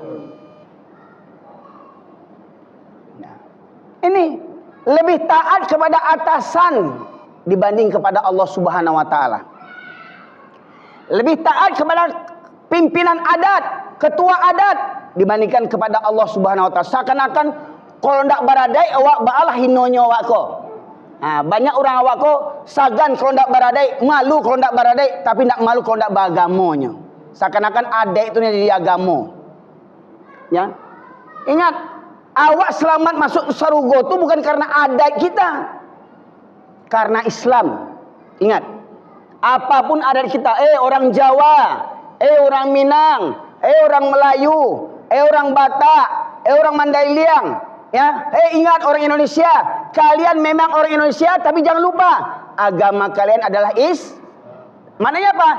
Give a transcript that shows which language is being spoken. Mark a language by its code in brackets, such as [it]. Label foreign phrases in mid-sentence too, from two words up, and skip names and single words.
[id] Nah, ini lebih taat kepada atasan dibanding kepada Allah [ar] سبحانه وتعالى. [id] lebih taat kepada pimpinan adat, ketua adat dibandingkan kepada Allah [ar] سبحانه وتعالى. [min] Seakan-akan kalau ndak baradai awak baalah hinonyo awak ko. Banyak orang awak ko sagan kalau ndak baradai, malu kalau ndak baradai, tapi ndak malu kalau ndak beragamonyo. Seakan-akan adat itu jadi agamo. [id] Ya. Ingat, awak selamat masuk surga itu bukan karena adat kita. Karena Islam. Ingat, apapun adat kita, orang Jawa, orang Minang, orang Melayu, orang Batak, orang Mandailing, ya, ingat orang Indonesia, kalian memang orang Indonesia, tapi jangan lupa agama kalian adalah maknanya apa?